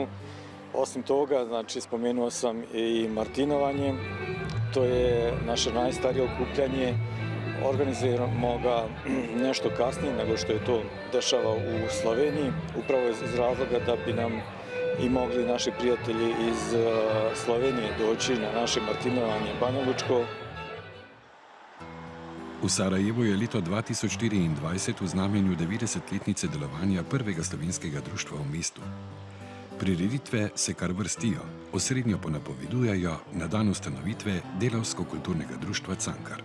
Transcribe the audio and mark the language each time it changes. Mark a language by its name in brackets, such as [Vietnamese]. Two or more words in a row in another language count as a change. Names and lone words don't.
[Serbian] Osim toga, znači, spomenuo sam i Martinovanje, to je naše najstarije okupljanje. Organiziramo ga nešto kasnije nego što je to dešava u Sloveniji, upravo iz razloga da bi nam i mogli naši prijatelji iz Slovenije doći na naše Martinovanje Banja Lučko. [Slovenian] V Sarajevu je leto 2024 v znamenju 90-letnice delovanja prvega slovenskega društva v mestu. Prireditve se kar vrstijo, osrednjo pa napovedujejo na dan ustanovitve Delavsko-kulturnega društva Cankar.